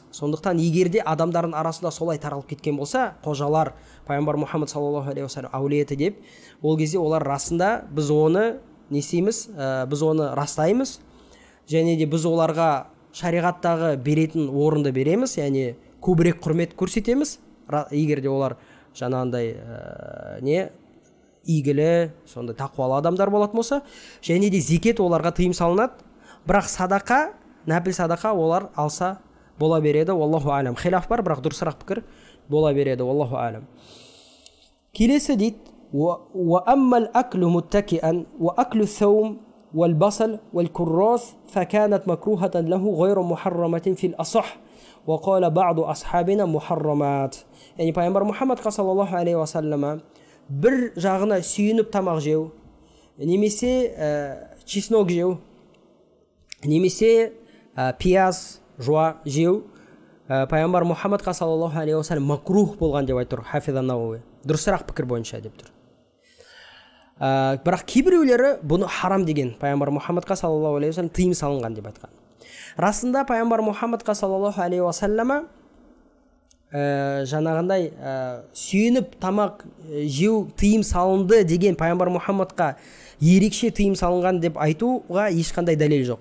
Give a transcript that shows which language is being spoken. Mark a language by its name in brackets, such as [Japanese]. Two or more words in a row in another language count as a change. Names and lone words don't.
[Kazakh] Сондықтан егерде адамдардың арасында солай таралып кеткен болса, қожалар пайғамбар Мұхаммад [Arabic] صلى الله عليه وسلم [Kazakh] әулеті деп, ол кезде олар расында біз оны не істейміз, біз оны растаймыз, және де біз оларға шариғаттағы беретін орынды береміз, яғни көбірек құрмет көрсетеміз, егерде олар жаңағындай игілі, сондай тақуалы адамдар болатын болса, және де зекет оларға тыйым салынады. Бірақ садақа, нәпіл садақа олар алса бола береді. [Arabic] الله أعلم. [Kazakh] Хилаф бар, бірақ дұрысырақ пікір бола береді. [Arabic] الله أعلم. [Kazakh] Келесі дейді: [Arabic] "وأما الأكل متكئا وأكل الثوم والبصل والكراث فكانت مكروهة له غير محرمة في الأصح وقال بعض أصحابنا محرمة." [Kazakh] Яғни пайғамбар Мұхаммад [Arabic] صلى الله عليه وسلم [Kazakh] бір жағына сүйініп тамақ жеу, немесе чеснок жеу, немесе пияз, жуа жеу пайғамбар Мұхаммад [Arabic] صلى الله عليه وسلم [Kazakh] макрух болған деп айтыр Хафиз ан-Науи. Дұрысырақ пікір бойынша деп тұр. Бірақ кейбіреулері бұны харам деген, пайғамбар Мұхаммад [Arabic] صلى الله عليه وسلم [Kazakh] тыйым салынған деп айтқан. Расында пайғамбар Мұхаммад [Arabic] صلى الله عليه وسلم [Kazakh] жаңағындай сүйініп тамақ жеу тыйым салынды деген пайғамбар Мұхаммадқа ерекше тыйым салынған деп айтуға ешқандай дәлел жоқ.